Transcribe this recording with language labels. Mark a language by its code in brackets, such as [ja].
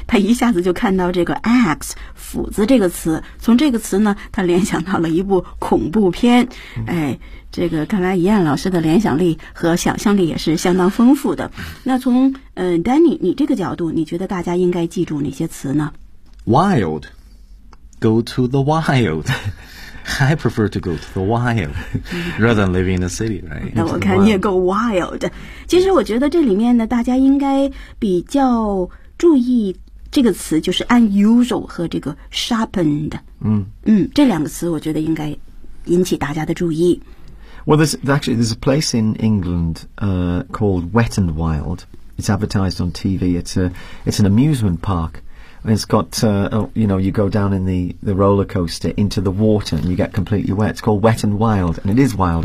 [zh] 他一下子就看到这个 axe 斧子这个词，从这个词呢，他联想到了一部恐怖片。这个看来Ian老师的联想力和想象力也是相当丰富的。那从Danny 你这个角度，你觉得大家应该记住哪些词呢 [en] ？Wild, go to the wild. I prefer to go to the wild rather than living in the city, right? [zh] 那我看你也够 wild。其实我觉得这里面呢，大家应该比较注意这个词，就是 unusual 和这个 sharpened。嗯嗯，这两个词我觉得应该引起大家的注意。 [en] Well, there's a place in England called Wet and Wild. It's advertised on TV. It's an amusement park. It's got, you know, you go down in the roller coaster into the water and you get completely wet. It's called Wet and Wild, and it is wild.